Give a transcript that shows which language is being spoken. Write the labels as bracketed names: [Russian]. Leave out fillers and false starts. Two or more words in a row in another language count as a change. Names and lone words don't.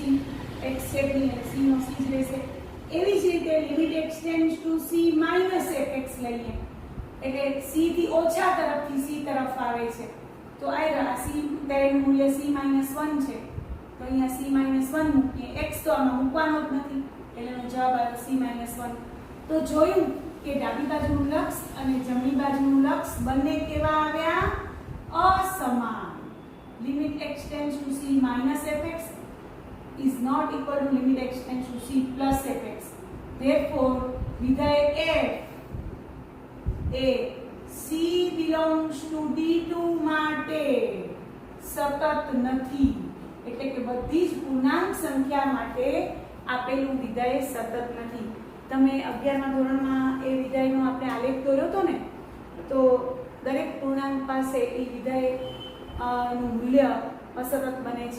[Gujarati] x છે જ નહીં એટલે c નો c જ રહેશે. એવી જ રીતે [English] limit x tends to c minus fx [Gujarati] લઈએ એટલે c થી ઓછા તરફથી c તરફ આવે છે તો આ c તેનું મૂલ્ય c 1 છે તો અહીંયા c 1 મૂકીએ. x તો આમાં મૂકવાનો જ નથી એટલે એનો જવાબ આવ્યો c 1. તો જોયું કે ડાબી બાજુનું લક્ષ અને જમણી બાજુનું લક્ષ બંને કેવા આવ્યા? [English] અસમાન. limit x tends to c minus fx is not equal to limit x tends to c plus fx. Therefore, [Gujarati] વિધેય f એ [English] c belongs to d2 [Gujarati] માટે સતત નથી. એટલે કે બધી જ પૂર્ણાંક સંખ્યા માટે આપેલું વિધેય સતત નથી. તમે 11મા ધોરણમાં એ વિધેયનો આપણે આલેખ દોર્યો હતો ને તો દરેક પૂર્ણાંક પાસે એ વિધેય નું મૂલ્ય અસતત બને છે.